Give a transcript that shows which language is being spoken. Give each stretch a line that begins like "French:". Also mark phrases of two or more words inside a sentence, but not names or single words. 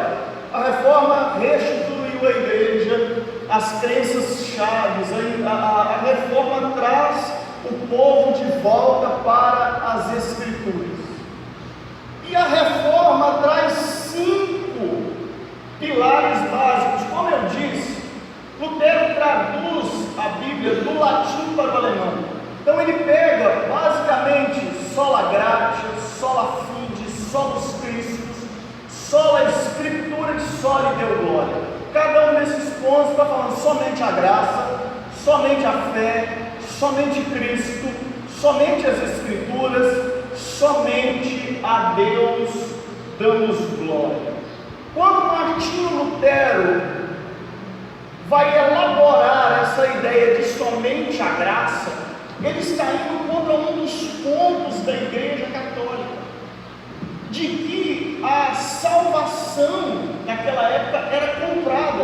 Portuguese: A reforma restituiu a igreja, as crenças chaves, a reforma traz o povo de volta para as Escrituras. E a reforma traz 5 pilares básicos. Como eu disse, Lutero traduz a Bíblia do latim para o alemão. Então ele pega basicamente
Latin: sola gratia, sola fide, solus Christus,
Portuguese: sola Escritura e
Latin: sola Deo glória.
Portuguese: Cada um desses pontos está falando somente a graça, somente a fé, somente Cristo, somente as Escrituras, somente a Deus damos glória. Quando Martinho Lutero vai elaborar essa ideia de somente a graça, ele está indo contra um dos pontos da Igreja Católica, de que a salvação naquela época era comprada.